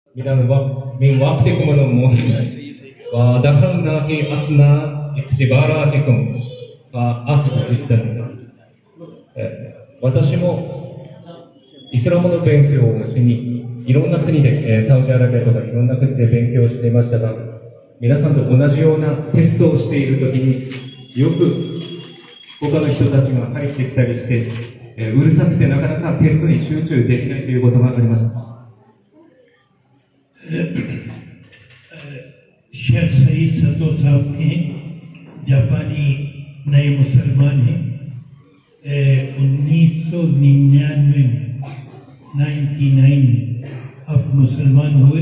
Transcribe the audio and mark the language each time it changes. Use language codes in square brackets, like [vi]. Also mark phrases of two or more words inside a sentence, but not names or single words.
[ar] من وقتكم المهم ودخلنا في أثناء اختباراتكم فأسف جدا. [ja] 私もイスラムの勉強をしにいろんな国で、サウジアラビアとかいろんな国で勉強していましたが、皆さんと同じようなテストをしているときによく他の人たちが入ってきたりして、うるさくてなかなかテストに集中できないということがありました。 [hi] शेख सईद सतो साहब हैं, जापानी नए मुसलमान हैं। 1999 में अब मुसलमान हुए।